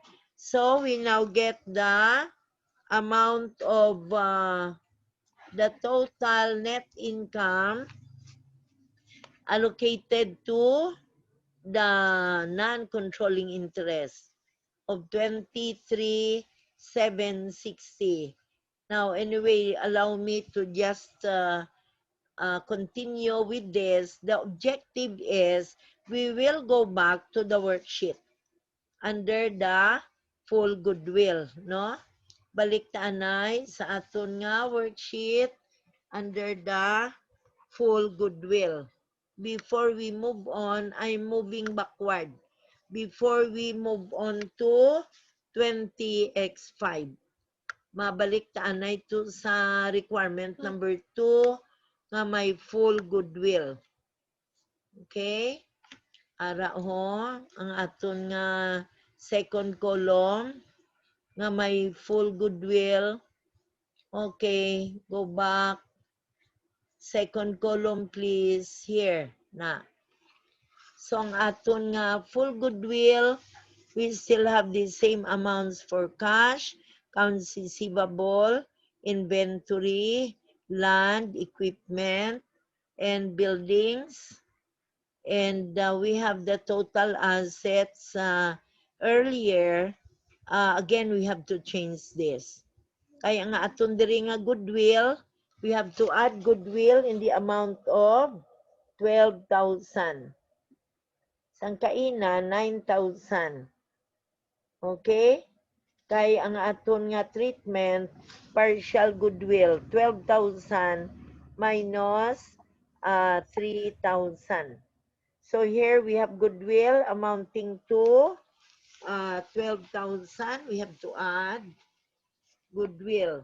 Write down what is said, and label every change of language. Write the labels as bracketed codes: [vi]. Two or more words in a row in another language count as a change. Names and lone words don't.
[en] So we now get the amount of the total net income allocated to the non-controlling interest of 23,760. Now, anyway, allow me to just continue with this. The objective is we will go back to the worksheet under the full goodwill, no? [hil] balik ta anay sa aton nga worksheet [en] under the full goodwill. Before we move on, I'm moving backward. Before we move on to 20x5. [hil] Mabalik ta anay to sa requirement number 2 nga may [en] full goodwill. Okay? [hil] Ara ho, ang aton nga second column nga may [en] full goodwill. Okay, go back. Second column please. Here na. So [hil] ang aton nga [en] full goodwill, we still have the same amounts for cash, accounts receivable, inventory, land, equipment, and buildings. And we have the total assets earlier. Again, we have to change this. [hil] Kaya nga aton diri nga [en] goodwill, we have to add goodwill in the amount of 12,000. [hil] Sangkaina, 9,000. Okay? Kay ang aton nga treatment, [en] partial goodwill, [hil] 12,000 minus 3,000. [en] So here we have goodwill amounting to 12,000. We have to add goodwill.